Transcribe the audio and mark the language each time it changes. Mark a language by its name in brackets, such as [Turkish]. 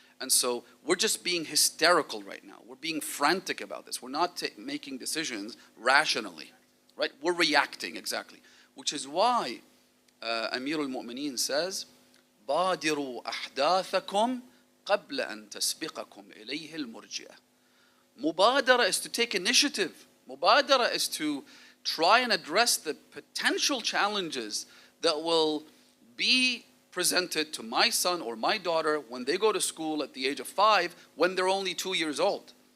[English] And so we're just being hysterical right now. We're being frantic about this. We're not making decisions rationally, right? We're reacting, exactly. Which is why Amir al-Mu'mineen says, [Arabic] بادروا أحداثكم قبل أن تسبقكم إليه المرجئة. [English] Mubadara is to take initiative. Mubadara is to try and address the potential challenges that will be presented to my son or my daughter when they go to school at the age of 5, when they're only 2 years old.